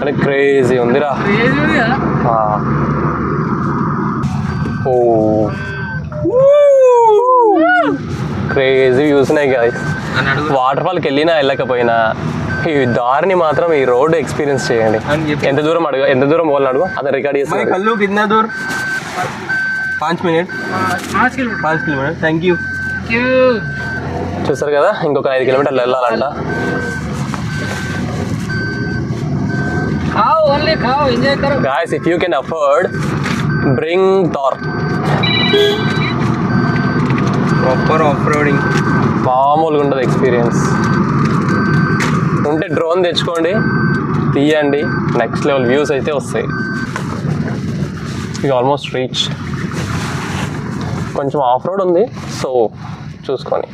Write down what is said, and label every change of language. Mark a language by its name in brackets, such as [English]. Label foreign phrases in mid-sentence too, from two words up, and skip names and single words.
[Telugu] అంటే క్రేజీ ఉందిరా. ఓ [English] crazy views [Telugu] ఉన్నాయి గైస్. వాటర్ ఫాల్కి వెళ్ళినా వెళ్ళకపోయినా ఈ దారిని మాత్రం ఈ [English] road experience [Telugu] చేయండి. ఎంత దూరం పోవాలని అడుగు, అది రికార్డ్ చేస్తాను. [Hindi] కల్లు कितना दूर 5 मिनट 5 किलोमीटर. [English] Thank you. [Telugu] చూస్తారు కదా, ఇంకొక 5 కిలోమీటర్లు వెళ్ళాలంట. [English] Guys, if you can afford, bring Thor. Proper off roading [Telugu] మామూలుగా ఉండదు ఎక్స్పీరియన్స్. ఉంటే డ్రోన్ తెచ్చుకోండి, తీయండి, [English] next level views [Telugu] అయితే వస్తాయి. ఇది [English] almost reach. [Telugu] కొంచెం [English] off road [Telugu] ఉంది, సో చూసుకొని.